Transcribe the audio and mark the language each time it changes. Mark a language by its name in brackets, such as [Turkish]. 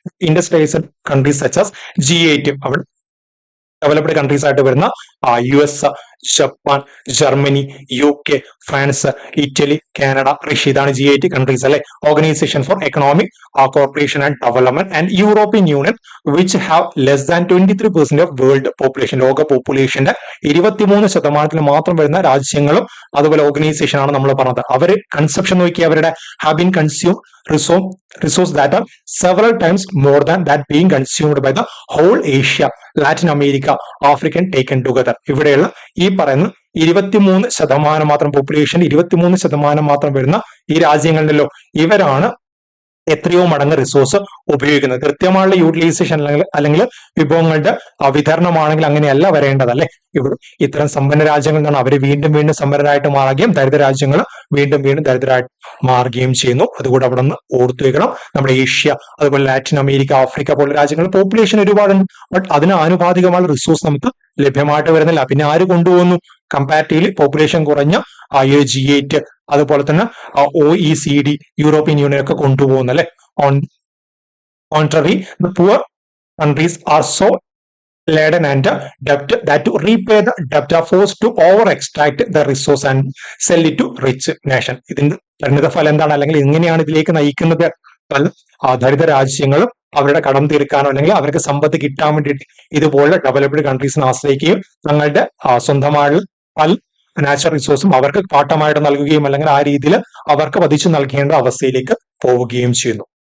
[English] industrialised countries such as [Malayalam] G8 അവിടെ developed countries ആയിട്ട് വരുന്ന US, Japan, Germany, UK, France, Italy, Canada, Russia, ഇതാണ് G8 countries അല്ലെ. [English] Organisation for economic corporation and development and European Union which have less than 23% of world population. [Malayalam] ലോക പോപ്പുലേഷന്റെ 23% മാത്രം വരുന്ന രാജ്യങ്ങളും അതുപോലെ ഓർഗനൈസേഷൻ ആണ് നമ്മൾ പറഞ്ഞത്. അവര് കൺസെപ്ഷൻ നോക്കി അവരുടെ [English] Have been consume resource that are several times more than that being consumed by the whole Asia, Latin America, African taken together. [Malayalam] ഇവിടെയുള്ള ഈ പറയുന്ന 23% മാത്രം പോപ്പുലേഷൻ, 23% മാത്രം വരുന്ന ഈ രാജ്യങ്ങളിലോ ഇവരാണ് എത്രയോ മടങ്ങ് റിസോഴ്സ് ഉപയോഗിക്കുന്നത്. കൃത്യമായുള്ള യൂട്ടിലൈസേഷൻ അല്ലെങ്കിൽ വിഭവങ്ങളുടെ വിതരണമാണെങ്കിൽ അങ്ങനെയല്ല വരേണ്ടത് അല്ലെ. ഇവിടെ ഇത്തരം സമ്പന്ന രാജ്യങ്ങളിൽ നിന്നാണ് അവർ വീണ്ടും വീണ്ടും സമ്പന്നരായിട്ട് മാറുകയും ദരിദ്ര രാജ്യങ്ങൾ വീണ്ടും വീണ്ടും ദരിദ്രരായിട്ട് മാറുകയും ചെയ്യുന്നു. അതുകൂടെ അവിടെ നിന്ന് ഓർത്തു വെക്കണം. നമ്മുടെ ഏഷ്യ, അതുപോലെ ലാറ്റിൻ അമേരിക്ക, ആഫ്രിക്ക പോലുള്ള രാജ്യങ്ങളിൽ പോപ്പുലേഷൻ ഒരുപാടുണ്ട്. ബട്ട് അതിന് ആനുപാതികമായ റിസോഴ്സ് നമുക്ക് ലഭ്യമായിട്ട് വരുന്നില്ല. പിന്നെ ആര് കൊണ്ടുപോകുന്നു? കമ്പാരിറ്റീവ്ലി പോപ്പുലേഷൻ കുറഞ്ഞ G8 അതുപോലെ തന്നെ OECD, യൂറോപ്യൻ യൂണിയൻ ഒക്കെ കൊണ്ടുപോകുന്നു അല്ലെ. [English] Contrary, the poor countries are so laden and debt that to repay the debt are forced to over extract the resource and sell it to rich nation. [Malayalam] ഇതിന്റെ പരിണിത ഫലം എന്താണ്? അല്ലെങ്കിൽ എങ്ങനെയാണ് ഇതിലേക്ക് നയിക്കുന്നത്? ദരിദ്ര രാജ്യങ്ങളും അവരുടെ കടം തീർക്കാനോ അല്ലെങ്കിൽ അവർക്ക് സമ്പത്ത് കിട്ടാൻ വേണ്ടിയിട്ട് ഇതുപോലെ ഡെവലപ്ഡ് കൺട്രീസിനെ ആശ്രയിക്കുകയും തങ്ങളുടെ സ്വന്തമായ പല നാച്ചുറൽ റിസോഴ്സും അവർക്ക് പാട്ടമായിട്ട് നൽകുകയും അല്ലെങ്കിൽ ആ രീതിയിൽ അവർക്ക് പതിച്ചു നൽകേണ്ട അവസ്ഥയിലേക്ക് പോവുകയും ചെയ്യുന്നു.